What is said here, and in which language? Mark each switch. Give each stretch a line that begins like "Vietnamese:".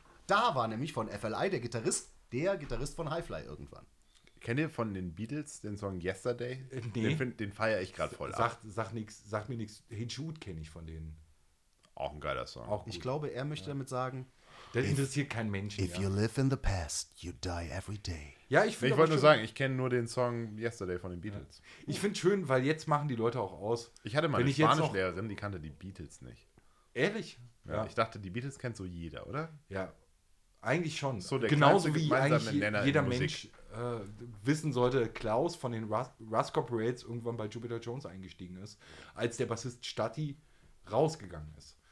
German: Da war nämlich von FLI der Gitarrist von Highfly irgendwann. Kennt ihr von den Beatles den Song Yesterday? Nee. Den feiere ich gerade voll ab. Sag mir nichts. Hey Jude kenne ich von denen. Auch ein geiler Song. Auch gut. Ich glaube, er möchte damit sagen... Das interessiert kein Mensch.
English: If you live in the past, you die every day.
German: Ja, ich finde. Ich wollte nur sagen, ich kenne nur den Song Yesterday von den Beatles. Ja. Ich finde schön, weil jetzt machen die Leute auch aus. Ich hatte mal eine Spanischlehrerin, die kannte die Beatles nicht. Ehrlich? Ja. Ich dachte, die Beatles kennt so jeder, oder? Ja, eigentlich schon. So der genauso wie eigentlich jeder Mensch wissen sollte, Klaus von den Rascal Rates irgendwann bei Jupiter Jones eingestiegen ist, als der Bassist Statti rausgegangen ist.